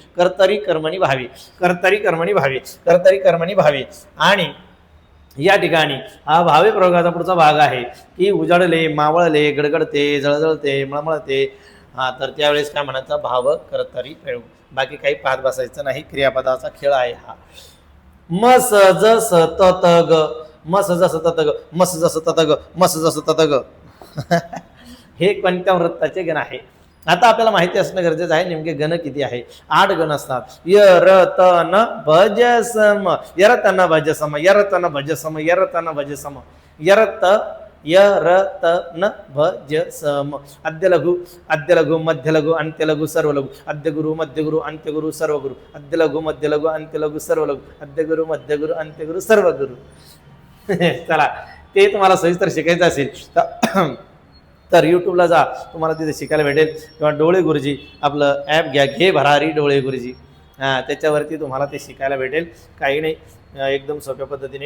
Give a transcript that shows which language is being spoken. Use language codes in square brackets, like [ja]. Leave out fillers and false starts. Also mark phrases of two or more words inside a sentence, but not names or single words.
[mr] कर्तरी, कर्मणी, भावे. कर्तरी, कर्मणी, भावे. आणि या ठिकाणी हा भावे प्रयोगाचा पुढचा भाग आहे की उजाडले, मावळले, गडगडते, जळजळते, मळमळते. तर त्यावेळेस काय म्हणायचा, भाव कर्तरी प्रयोग. बाकी काही पाहत बसायचं नाही, क्रियापदाचा खेळ आहे हा. मस जस ततग, मस जस ततग, मस जस ततग, मस जस ततग. हे कोणत्या वृत्ताचे गण आहे. आता आपल्याला माहिती असणं गरजेचं आहे नेमके गण किती आहे. 8 गण असतात. यरतन भजसम, यरतन भजसम, यरतन भजसम, यरतन भजसम. यरत य र त न भ ज स म. आद्य लघु मध्य लघु अंत्य लघु सर्व लघु. आद्य गुरु मध्य गुरु अंत्य गुरु सर्व गुरु. आद्य लघु मध्य लघु अंत्य लघु सर्व लघु. आद्य गुरु मध्य गुरु अंत्य गुरु सर्व गुरु. चला ते तुम्हाला सविस्तर शिकायचं असेल तर यूट्यूबला जा, तुम्हाला तिथे शिकायला भेटेल. किंवा डोळे गुरुजी आपलं ॲप घ्या, घे भरारी डोळे गुरुजी. त्याच्यावरती तुम्हाला ते शिकायला भेटेल. काही नाही, एकदम सोप्या पद्धतीने.